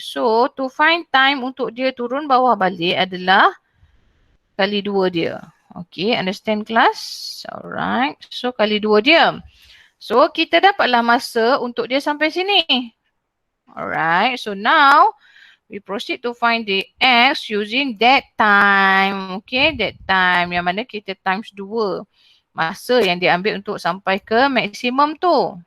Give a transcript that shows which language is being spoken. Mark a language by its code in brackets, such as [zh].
[en] So to find time [ms] untuk dia turun bawah balik adalah kali 2 dia. [en] Okay, understand class? Alright, so [ms] kali 2 dia. So kita dapatlah masa untuk dia sampai sini. [en] Alright, so now we proceed to find the X using that time. [ms] Okay, that time yang mana kita times 2 masa yang diambil untuk sampai ke maksimum tu.